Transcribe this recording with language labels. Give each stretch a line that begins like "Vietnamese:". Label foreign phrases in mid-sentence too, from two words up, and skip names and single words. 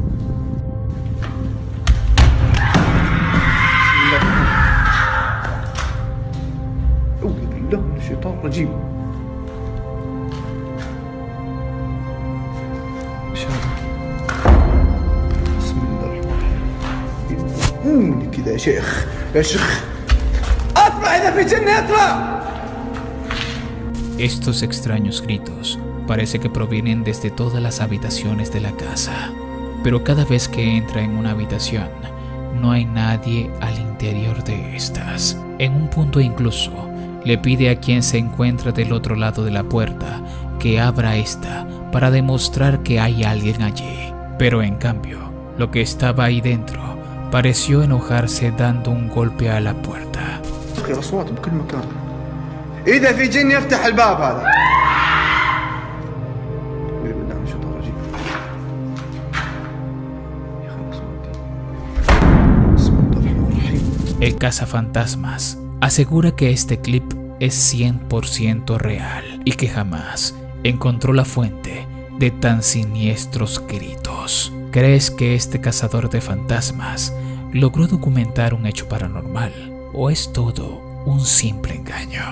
Arabic: أعوذ بالله من الشيطان الرجيم. بسم الله الرحمن الرحيم. كذا يا شيخ يا شيخ. اطلع اذا في جنة اطلع.
Spanish: Estos extraños gritos parece que provienen desde todas las habitaciones de la casa, pero cada vez que entra en una habitación no hay nadie al interior de estas. En un punto incluso le pide a quien se encuentra del otro lado de la puerta que abra esta para demostrar que hay alguien allí. Pero en cambio, lo que estaba ahí dentro pareció enojarse dando un golpe a la puerta.
Arabic: اخي الاصوات بكل مكان. اذا في جن يفتح الباب هذا. أعوذ بالله من الشيطان الرجيم. يا اخي الاصوات دي. بسم الله الرحمن الرحيم.
Spanish: El cazafantasmas asegura que este clip es 100% real y que jamás encontró la fuente de tan siniestros gritos. ¿Crees que este cazador de fantasmas logró documentar un hecho paranormal o es todo un simple engaño?